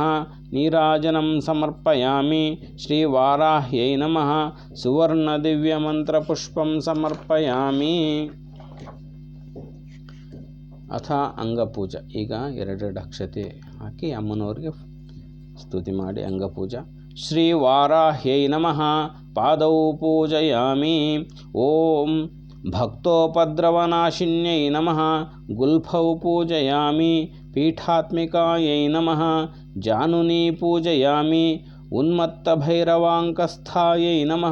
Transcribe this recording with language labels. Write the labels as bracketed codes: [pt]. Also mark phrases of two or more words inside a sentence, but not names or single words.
[sa] ನೀರಾಜನಂ ಸಮರ್ಪಯಾಮಿ. ಶ್ರೀ ವಾರಾಹ್ಯೈ ನಮಃ. ಸುವರ್ಣ ದಿವ್ಯ ಮಂತ್ರಪುಷ್ಪಂ ಸಮರ್ಪಯಾಮಿ. ಅಥ ಅಂಗಪೂಜಾ. [kn] ಈಗ 2 ಅಕ್ಷತೆ ಹಾಕಿ ಅಮ್ಮನವ್ರಿಗೆ ಸ್ತುತಿ ಮಾಡಿ ಅಂಗಪೂಜಾ. [sa] ಶ್ರೀ ವಾರಾಹ್ಯೈ ನಮಃ. ಪಾದೌ ಪೂಜಯಾಮಿ. ಓಂ ಭಕ್ತೋಪದ್ರವನಾಶಿನ್ಯೈ ನಮಃ. ಗುಲ್ಫೌ ಪೂಜಯಾಮಿ. ಪೀಠಾತ್ಮಿಕಾಯೈ ನಮಃ. ಜಾನುನಿ ಪೂಜಯಾಮಿ. ಉನ್ಮತ್ತಭೈರವಾಂಕಸ್ಥಾಯೈ ನಮಃ.